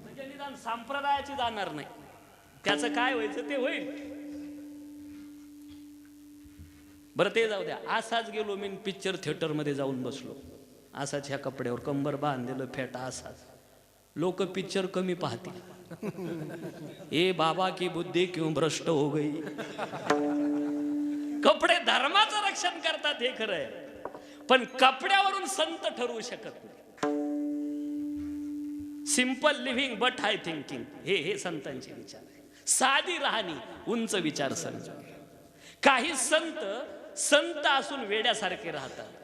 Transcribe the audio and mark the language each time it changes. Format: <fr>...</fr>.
<mr>म्हणजे निदान संप्रदायाची जाणार नाही. त्याचं काय व्हायचं ते होईल. बरं ते जाऊ द्या. असाच गेलो मी पिक्चर थिएटर मध्ये जाऊन बसलो. असाच ह्या कपड्यावर कंबर बांधलेलं फेटा असाच. लोक पिक्चर कमी पाहतील.</mr> <hi>ए बाबा की बुद्धी क्यों भ्रष्ट हो गई.</hi> <mr>कपडे धर्माचं रक्षण करतात हे खरं आहे. पण कपड्यावरून संत ठरवू शकत नाही.</mr> <en>simple living but high thinking,</en> <mr>हे संतांचे विचार आहे. साधी राहणी, उंच विचार संत. काही संत असून वेड्यासारखे राहतात.</mr>